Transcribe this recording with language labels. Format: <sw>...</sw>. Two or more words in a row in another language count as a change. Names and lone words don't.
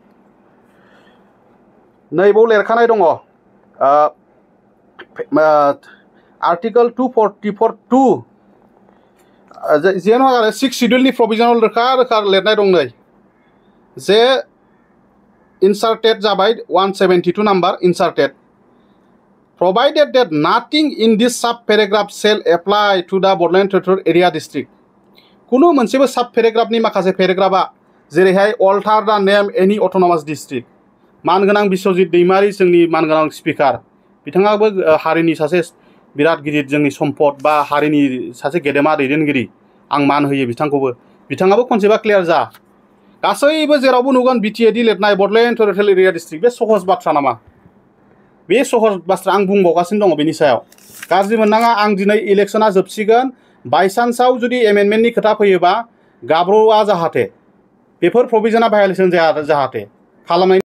<brx>नैबाव लिरखानाय दङ आर्टिकल 244(2) जेन' आरो 6 शिड्यूलनि प्रभिजनाव रोखा लिरनाय दं नै जे inserted जाबाय 172 नाम्बार</brx> <en>inserted provided that nothing in this sub paragraph shall apply to the Bordland Territorial Area District</en> <brx>कुनु मोनसेबो सब पेराग्राफनि माखासे पेराग्राफा जेरैहाय</brx> <en>alter the name any autonomous district मानगोनां</en> <brx>बिश्वजित दैमारि जोंनि मानगोनां स्पिकार बिथाङाबो हारिनि सासे बिराद गिदिर जोंनि सम्पद बा हारिनि सासे गेदेमा दैदेनगिरि आं मान होयो बिथाङाबो कनसेप्टआ क्लियार जा गासैबो जेरावबो नुगोन बिटिएडि लिरनाय बडलेण्ड टेरिटरियेल एरिया डिस्ट्रिक्ट बे सहज बाथ्रा नामा बे सहज बाथ्रा आं बुंबावगासिनो दङ बेनि सायाव गाज्रि मोननाङा आं दिनै इलेक्शना जोबसिगोन बायसान्सआव जुदि एमेन्डमेन्टनि खोथा फैयोबा गाब्र'आ जाहाथे बेफोर प्रभिजना भायलेसन जाया जाहाथे खालामनाय</brx>